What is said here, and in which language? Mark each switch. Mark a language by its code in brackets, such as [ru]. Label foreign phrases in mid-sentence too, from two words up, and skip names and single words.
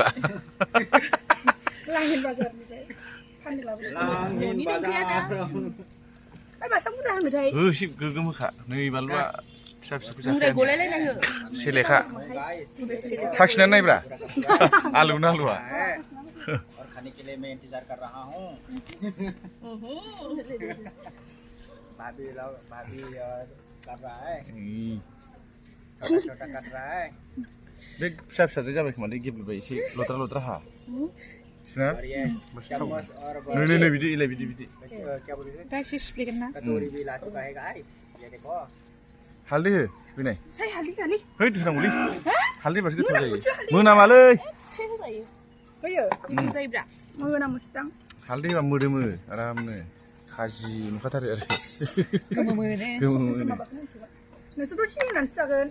[brx] लांहिन बाजारनिफ्राय फाननो लाबोदों न'नि नंखायाना ओइ मासा बुरजा होनोथाय एसे गोगोम होखा नै बानलुआ फिसा फिसा मुंग्राय गलायलायनाय हो सेलेखा साखिनानै नायब्रा आलु ना आलुआ [hi] और खाने के लिए मैं इंतजार कर रहा हूँ भाभी कर रहा है छोटा कर रहा है [brx] बे फिसा फिसाजों जाबाय खोमा दै गेब्लेबाय एसे लद्रा लद्रा हा सिना [hi] चम्मच और [brx] नै नै बिदि इलाय बिदि [hi] क्या बोल रहे थे [brx] दा एसे सिफ्लेगोन ना [hi] कटोरी भी ला चुका है गाइस ये देखो [brx] हालदै हो फैनाय है हालदै है होनांगौलै हालदै बासो गोथाव जायो मोनामालै एसे होजायो होयो जायोब्रा मोनामोसोदां हालदै होबा मोदोमो आरामनो खाजि नुखाथारो आरो गोमो मोनो गोमो मोनो नोंसोरथ' सिनि होनानैसो जागोन